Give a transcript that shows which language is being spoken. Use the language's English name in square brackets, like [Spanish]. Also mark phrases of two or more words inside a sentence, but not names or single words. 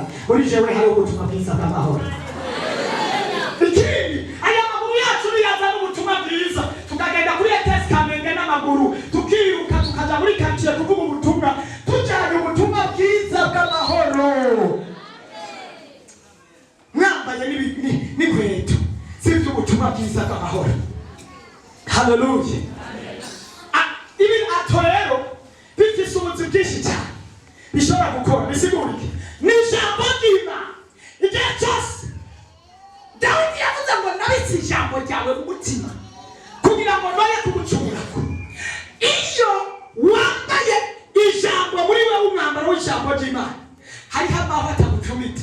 [Rundi] Muri jewe hari ubutumwa bwiza bw'amahoro. Ikindi, aya maguru yacu niyazana ubutumwa bwiza, tukagenda kuri ETS Kamenge n'amaguru, tukiruka tukaja muri quartier kuvuga ubutumwa, tujanye ubutumwa bwiza bw'amahoro. Mwambaye n'inkweto zifite ubutumwa bwiza bw'amahoro. Haleluya. Ibi ato rero bifise ubuzi bwinshi cyane bishobora gukora. Bisigurike ni ijambo ry'Imana. Igihe cyose Dawidi yavuze ngo nabitse ijambo ryawe mu mutima kugira ngo noye kugucumurako. Iyo wambaye ijambo muri wewe, umwambaro w'ijambo ry'Imana, hariho amahwa atagucumita.